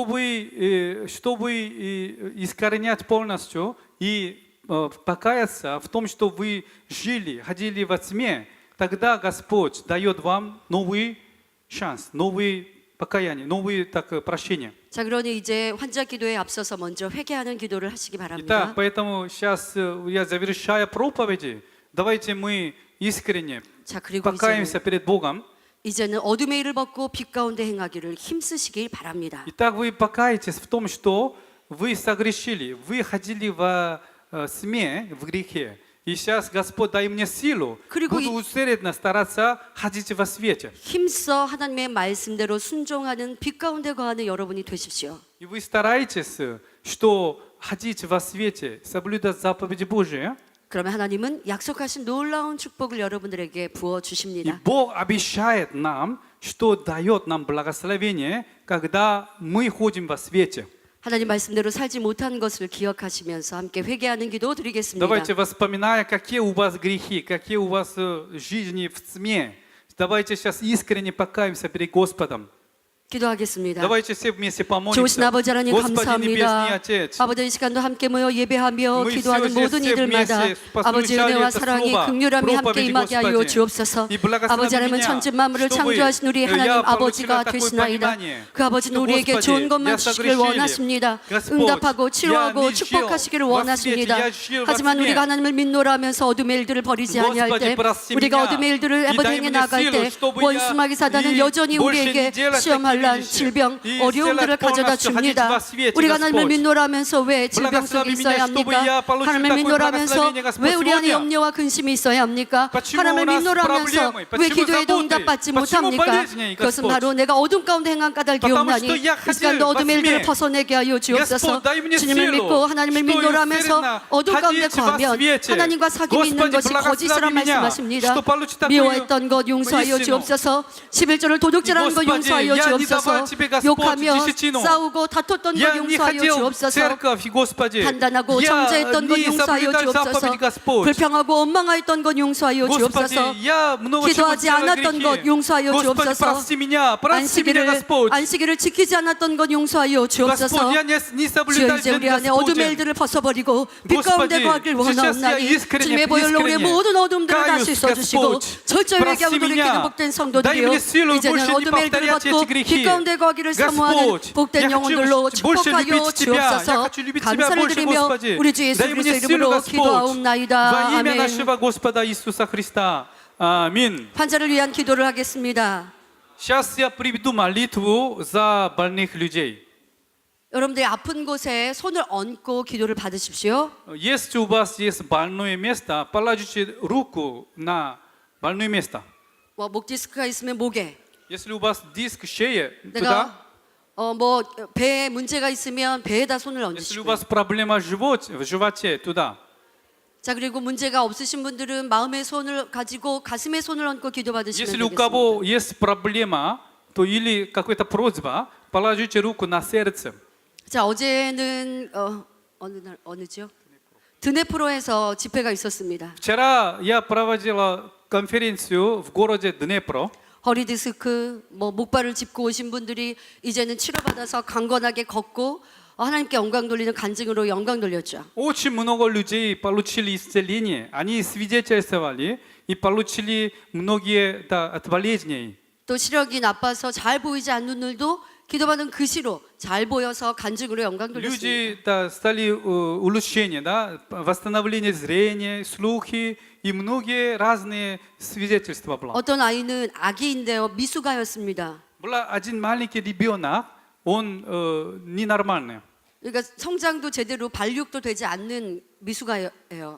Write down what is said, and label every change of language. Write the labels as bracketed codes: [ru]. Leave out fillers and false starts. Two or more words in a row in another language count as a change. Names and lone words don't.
[ru] Чтобы искоренять полностью и покаяться в том, что вы жили, ходили во тьме, тогда Господь дает вам новый шанс, новые покаяние, новые прощения. [ko] 자, 그러니 이제 환자 기도에 앞서서 먼저 회개하는 기도를 하시기 [ru] Итак, [ko] 바랍니다. [ru] поэтому сейчас я завершаю проповеди. Давайте мы искренне [ko] 자, 그리고 [ru] покаемся перед Богом. [ko] 이제는 어둠의 일을 벗고 빛 가운데 행하기를 힘쓰시길 바랍니다. [ru] Итак, вы покаетесь в том, что вы согрешили, вы ходили во тьме, в грехе. И сейчас Господь дай мне силу, [ko] 그리고 [ru] буду усердно стараться ходить во свете. [ko] 힘써 하나님의 말씀대로 순종하는 빛 가운데 거하는 여러분이 되십시오. [ru] И вы стараетесь, что ходить во свете, соблюдать заповеди Божии. [ko] 그러면 하나님은 약속하신 놀라운 축복을 여러분들에게 부어 [ru] И [ko] 주십니다. [ru] Бог обещает нам, что дает нам благословение, когда мы ходим во свете. [ko] 하나님 말씀대로 살지 못한 것을 기억하시면서 함께 회개하는 기도 드리겠습니다. [ru] Давайте вспоминая, какие у вас грехи, какие у вас жизни в тьме. Давайте сейчас искренне покаемся перед Господом. [ko] 기도하겠습니다. [ru] Давайте все вместе [ko] 좋으신 [ru] помолимся. [ko] 아버지 하나님 [ru] Господи Небесный [ko] 감사합니다. [ru] Отец, [ko] 아버지 이 시간도 함께 모여 예배하며 [ru] Мы [ko] 기도하는 [ru] все [ko] 모든 [ru] все [ko] 이들마다 [ru] вместе [ko] 아버지 [ru] послушали [ko] 은혜와 [ru] это [ko] 사랑이 [ru] слово, [ko] 극률함이 함께 [ru] проповедь [ko] 임하게 하여 [ru] Господи. [ko] 주옵소서. [ru] И благослови [ko] 아버지 하나님은 [ru] меня, [ko] 천지 만물을 [ru] чтобы [ko] 창조하신 우리 하나님 [ru] я [ko] 아버지가 [ru] получила такое [ko] 되시나이다. [ru] понимание, [ko] 그 아버지는 [ru] что, [ko] 우리에게 [ru] Господи, [ko] 좋은 것만 [ru] я [ko] 주시길 [ru] согрешили. [ko] 원하십니다. [ru] Господь, [ko] 응답하고 치료하고 [ru] я не [ko] 축복하시기를 [ru] жил во [ko] 원하십니다. [ru] свете, я жил во [ko] 하지만 [ru] тьме. [ko] 우리가 하나님을 믿노라 하면서 어둠의 일들을 버리지 아니할 때, [ru] Господи, прости [ko] 우리가 [ru] меня [ko] 어둠의 일들을 [ru] и дай [ko] 행해 [ru] мне [ko] 나갈 [ru] силу, [ko] 때 [ru] чтобы [ko] 원수마귀 사단은 [ru] и [ko] 여전히 [ru] больше [ko] 우리에게 [ru] не делать [ko] 시험, [ru] такие [ko] 환란, [ru] вещи. [ko] 질병, [ru] И [ko] 어려움들을 [ru] сделать [ko] 가져다 [ru] полностью [ko] 줍니다. [ru] ходить во свете, [ko] 우리가 하나님을 [ru] Господь. [ko] 믿노라 하면서 왜 질병 속에 [ru] Благослови [ko] 있어야 [ru] меня, чтобы я [ko] 합니까? [ru] получил [ko] 하나님을 [ru] такое [ko] 믿노라 하면서 [ru] благословение, Господь, [ko] 왜 우리 안에 [ru] сегодня. [ko] 염려와 근심이 있어야 합니까? [ru] Почему [ko] 하나님을 [ru] у нас [ko] 믿노라 하면서 [ru] проблемы? [ko] 왜 [ru] Почему [ko] 기도에도 [ru] заботы? [ko] 응답받지 [ru] Почему [ko] 못합니까? [ru] болезни, [ko] 그것은 [ru] Господь? [ko] 바로 내가 어둠 가운데 행한 까닭이 [ru] Потому [ko] 없나니 [ru] что я [ko] 이 시간도 [ru] ходил во [ko] 어둠의 일들을 [ru] тьме. [ko] 벗어내게 하여 주옵소서. [ru] Господь, дай мне [ko] 주님을 [ru] силу, [ko] 믿고 하나님을 [ru] что [ko] 믿노라 하면서 [ru] усердно [ko] 어둠 가운데 [ru] ходить во [ko] 거하면 [ru] свете. [ko] 하나님과 사귐이 있는 [ru] Господи, [ko] 것이 거짓이란 [ru] благослови меня, [ko] 말씀하십니다. [ru] что получить такую [ko] 미워했던 것 용서하여 [ru] истину. [ko] 주옵소서. 11조를 도둑질하는 것 [ru] Господи, [ko] 용서하여 [ru] я не [ko] 주옵소서. 주옵소서. [ru] давай тебе, Господь, [ko] 욕하며 [ru] десятину. [ko] 싸우고 다퉜던 것 [ru] Я не [ko] 용서하여 [ru] хотел [ko] 주옵소서. [ru] церковь, Господи. [ko] 판단하고 [ru] Я [ko] 정죄했던 것 [ru] не [ko] 용서하여 [ru] соблюдал [ko] 주옵소서. [ru] заповеди, Господь. [ko] 불평하고 원망하였던 것 용서하여 [ru] Господи, [ko] 주옵소서. [ru] я много чего [ko] 기도하지 [ru] делал [ko] 않았던 [ru] грехи. [ko] 것 용서하여 [ru] Господи, [ko] 주옵소서. [ru] прости меня, Господь. [ko] 안식일을 지키지 않았던 것 용서하여 주옵소서. [ru] Господь, я не [ko] 주여 [ru] соблюдал [ko] 이제 우리 [ru] тебя, [ko] 안에 어둠의 [ru] Господи. [ko] 일들을 벗어버리고 빛 가운데 [ru] Господи, [ko] 거하길 [ru] сейчас я [ko] 원하옵나니 [ru] искренне, [ko] 주님의 보혈로 우리의 [ru] искренне [ko] 모든 어둠들을 다시 [ru] каюсь, [ko] 써주시고 [ru] Господь. [ko] 철저히 [ru] Прости [ko] 회개하고 돌이키는 [ru] меня. [ko] 복된 [ru] Дай [ko] 성도들이요 [ru] мне силу [ko] 이제는 [ru] больше не [ko] 어둠의 일들을 [ru] повторять [ko] 벗고 [ru] эти грехи. [ko] 빛 가운데 거하기를 사모하는 [ru] Господь, [ko] 복된 [ru] я хочу [ko] 영혼들로 [ru] больше [ko] 축복하여 [ru] любить Тебя. Я [ko] 주옵소서. [ru] хочу любить Тебя [ko] 감사를 [ru] больше, [ko] 드리며 [ru] Господи. [ko] 우리 주 예수 [ru] Дай мне [ko] 그리스도 [ru] силу, [ko] 이름으로 [ru] Господь. [ko] 기도하옵나이다. [ru] Во имя [ko] 아멘. [ru] нашего Господа Иисуса Христа. Аминь. [ko] 환자를 위한 기도를 하겠습니다. [ru] Сейчас я приведу молитву за больных людей. [ko] 여러분들이 아픈 곳에 손을 얹고 기도를 받으십시오. [ru] Если у вас есть больное место, положите руку на больное место. [ko] 목 디스크가 있으면 목에, [ru] Если у вас диск шеи, туда. [ko] 내가 뭐 배에 문제가 있으면 배에다 손을 [ru] Если у [ko] 얹으시고. [ru] вас проблема в животе, туда. [ko] 자, 그리고 문제가 없으신 분들은 마음의 손을 가지고 가슴에 손을 얹고 기도 받으시면 [ru] Если у [ko] 되겠습니다. [ru] кого есть проблема, то или какая-то просьба, положите руку на сердце. [ko] 자, 어제는 어느죠? 드네프로에서 집회가 있었습니다. [ru] Вчера я проводила конференцию в городе Днепро. [ko] 허리 디스크, 목발을 짚고 오신 분들이 이제는 치료받아서 강건하게 걷고 하나님께 영광 돌리는 간증으로 영광 돌렸죠. [ru] Очень много людей получили исцеление. Они свидетельствовали и получили многие от болезней. [ko] 또 시력이 나빠서 잘 보이지 않는 눈도 기도받은 그 시로 잘 보여서 간증으로 영광 돌렸습니다. [ru] Люди стали улучшение, восстановление зрения, слухи и многие разные свидетельства было. [ko] 어떤 아이는 아기인데요, 미숙아였습니다. [ru] Был один маленький ребенок, он ненормальный. [ko] 그러니까 성장도 제대로 발육도 되지 않는 미숙아예요.